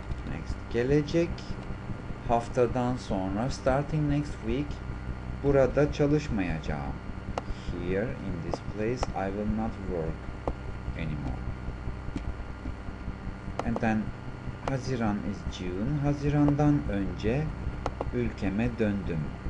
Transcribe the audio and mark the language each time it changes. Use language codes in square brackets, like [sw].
[tr] Next, gelecek haftadan sonra, [en] starting next week, [tr] burada çalışmayacağım. [en] Here, in this place, I will not work anymore. And then, Haziran is June. [tr] Hazirandan önce ülkeme döndüm.